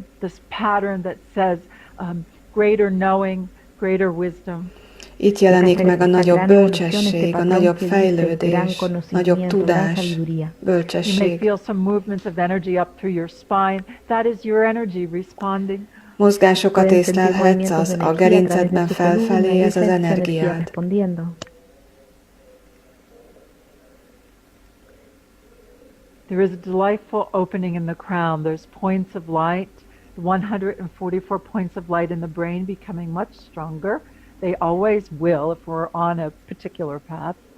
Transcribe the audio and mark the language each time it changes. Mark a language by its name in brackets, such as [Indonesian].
[English] This pattern that says greater knowing, greater wisdom. [Hungarian] Itt jelenik meg a nagyobb bölcsesség, a nagyobb fejlődés, nagyobb tudás, bölcsesség. [English] You may feel some movements of energy up through your spine. That is your energy responding. [Hungarian] Mozgásokat észlelhetsz a gerincedben felfelé, ez az energiád. [English] There is a delightful opening in the crown. There's points of light, 144 points of light in the brain becoming much stronger. They always will if we're on a particular path.